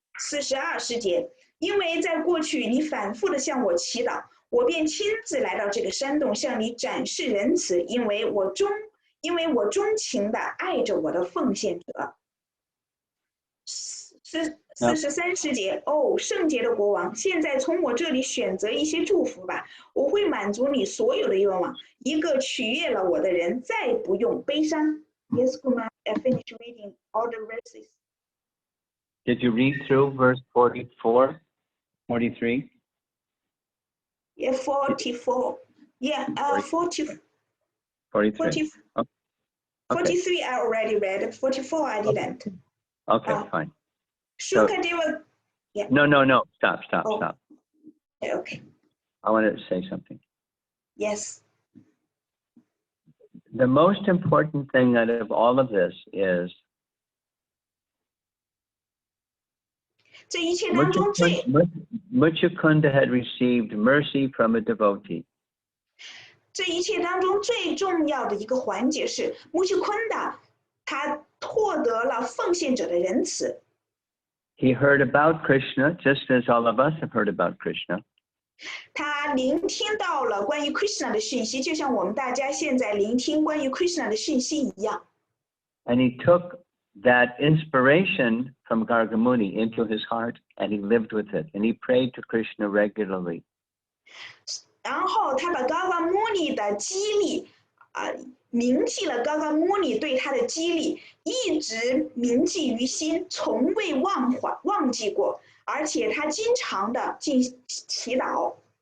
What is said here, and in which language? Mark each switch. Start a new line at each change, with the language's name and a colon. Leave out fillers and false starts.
Chinese: 42诗节，因为在过去你反复地向我祈祷，我便亲自来到这个山洞，向你展示仁慈，因为我钟情地爱着我的奉献者。 43诗节，圣洁的国王，现在从我这里选择一些祝福吧，我会满足你所有的愿望。一个取悦了我的人，再不用悲伤。
English: Yes, Kumar, I finished reading all the verses. Did you read through verse 44, 43? Yeah, 44. Yeah, 40. 43. 43 I already read. 44 I didn't. Okay, fine. Shukadeva. Yeah. No. Stop. Okay. I want to say something. Yes. The most important thing out of all of this is
Chinese: 这一切当中
English: Mucukunda had received mercy from a devotee.
Chinese: 这一切当中最重要的一个环节是木须昆达他获得了奉献者的仁慈。
English: He heard about Krishna, just as all of us have heard about Krishna.
Chinese: 他聆听到了关于 Krishna 的讯息，就像我们大家现在聆听关于 Krishna 的讯息一样。
English: And he took that inspiration from Gargamuni into his heart, and he lived with it, and he prayed to Krishna regularly.
Chinese: 然后他把 Gargamuni 的激励铭记了 Gargamuni 对他的激励，一直铭记于心，从未忘记过，而且他经常的进行祈祷。